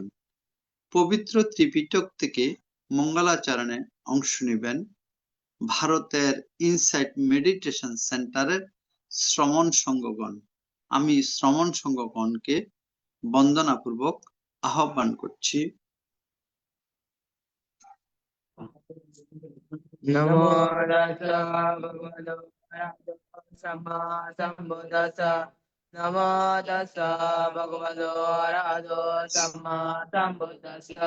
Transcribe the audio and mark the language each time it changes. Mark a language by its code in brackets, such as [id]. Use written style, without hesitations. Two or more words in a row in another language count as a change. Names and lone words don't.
[bn] পবিত্র ত্রিপিটক থেকে মঙ্গলাচরণে অংশ নেবেন ভারতের ইনসাইট মেডিটেশন সেন্টারের শ্রমণ সংঘগণ। আমি শ্রমণ সংঘগণকে বন্দনাপূর্বক আহ্বান করছি। [pi] নমো তাস্সা ভগবতো আরহাতো সাম্মা সাম্বুদ্দাস্সা। নমো তাস্সা ভগবতো আরহাতো সাম্মা সাম্বুদ্দাস্সা।